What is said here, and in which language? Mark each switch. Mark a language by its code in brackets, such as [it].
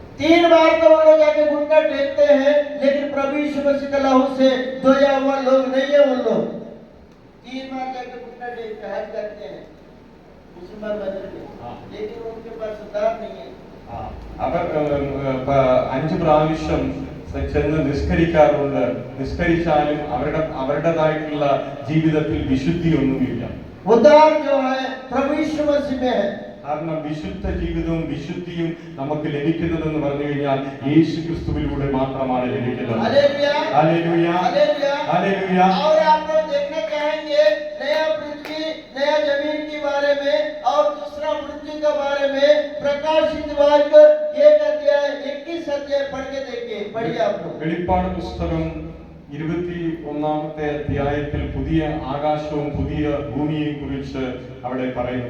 [hi] 3 बार तो वो लोग जाके घुटना टेकते हैं, लेकिन प्रभु यीशु मसीह के लहू से धोया हुआ लोग नहीं है उन लोग। 3 बार जाके घुटना टेकते हैं, हाथ करते हैं मुसलमान मंदिर में, लेकिन उनके पास सुधार नहीं है। [ml] അവർ 5 പ്രാവശ്യം ചെന്ന് നിസ്കരിക്കാറുണ്ട്. നിസ്കരിച്ചാലും അവരുടേതായിട്ടുള്ള ജീവിതത്തിൽ വിശുദ്ധിയൊന്നുമില്ല. [hi] उद्धार जो है प्रभु यीशु मसीह में है। [ml] കാരണം വിശുദ്ധ ജീവിതവും വിശുദ്ധിയും നമുക്ക് ലഭിക്കുന്നതെന്ന് പറഞ്ഞു കഴിഞ്ഞാൽ യേശു ക്രിസ്തുവിലൂടെ മാത്രമാണ് ലഭിക്കുന്നത്. [hi] Hallelujah hallelujah hallelujah hallelujah. और आप लोग देखना चाहेंगे नया पृथ्वी नया जमीन के बारे में और दूसरा मृत्यु के बारे में प्रकाशित वाक्य 1 अध्याय 21 अध्याय पढ़ के देखिए, पढ़िए आप लोग। [ml] വെളിപ്പാട് പുസ്തകം 21-ാമത്തെ അധ്യായത്തിൽ പുതിയ ആകാശവും പുതിയ ഭൂമിയെയും കുറിച്ച് അവിടെ പറയുന്നു.